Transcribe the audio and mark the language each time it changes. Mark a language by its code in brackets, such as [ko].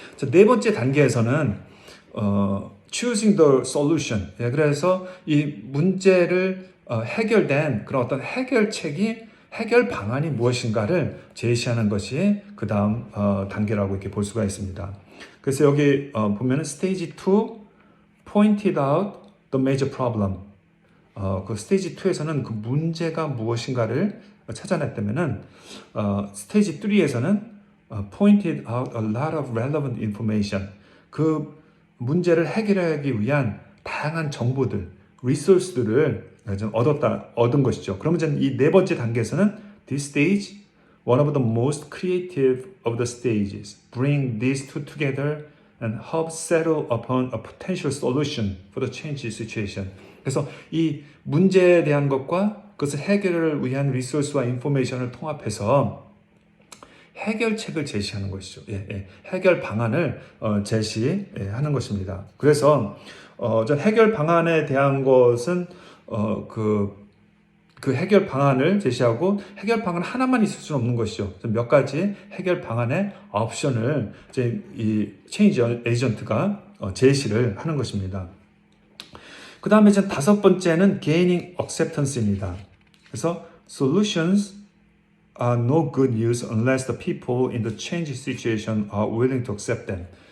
[ko] 네 번째 단계에서는 [en] choosing the solution. [ko] 예, 그래서 이 문제를 해결된 그런 어떤 해결책이 해결 방안이 무엇인가를 제시하는 것이 그 다음 단계라고 이렇게 볼 수가 있습니다. 그래서 여기 보면은 스테이지 2 [en] pointed out the major problem. [ko] 그 스테이지 2에서는 그 문제가 무엇인가를 찾아냈다면은 스테이지 3에서는 [en] pointed out a lot of relevant information. [ko] 그 문제를 해결하기 위한 다양한 정보들, 리소스들을 좀 얻은 것이죠. 그러면 이제 이 네 번째 단계에서는 [en] this stage, one of the most creative of the stages, bring these two together and help settle upon a potential solution for the changed situation. [ko] 그래서 이 문제에 대한 것과 그것을 해결을 위한 리소스와 인포메이션을 통합해서 해결책을 제시하는 것이죠. 해결 방안을 제시하는 것입니다. 그래서 전 해결 방안에 대한 것은 그 해결 방안을 제시하고 해결 방안 하나만 있을 수는 없는 것이죠. 몇 가지 해결 방안의 옵션을 이제 이 체인지 에이전트가 제시를 하는 것입니다. 그 다음에 이제 다섯 번째는 [en] gaining acceptance [ko] 입니다. [en] 그래서 solutions are no good news unless the people in the change situation are willing to accept them.